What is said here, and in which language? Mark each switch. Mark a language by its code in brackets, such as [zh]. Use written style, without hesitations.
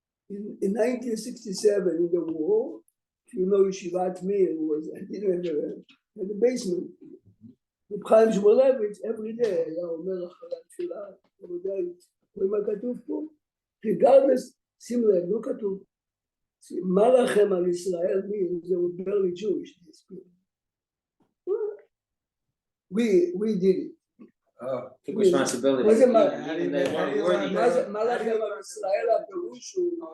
[en] In 1967, in the war, you know, Yeshivat Meir was in the basement. [he] The Chaim Shmulevitz [en] every day [he] היה אומר אחרי התפילה, רבותיי, רואים מה כתוב פה? [en] regardless, [he] שים לב, לא כתוב, מה לכם על ישראל, [en] means they were barely Jewish, these people. We did it. Oh. Took responsibility. [he] מה זה מה? [en] Even they weren't worthy. [he] מה לכם על ישראל, הפירוש הוא,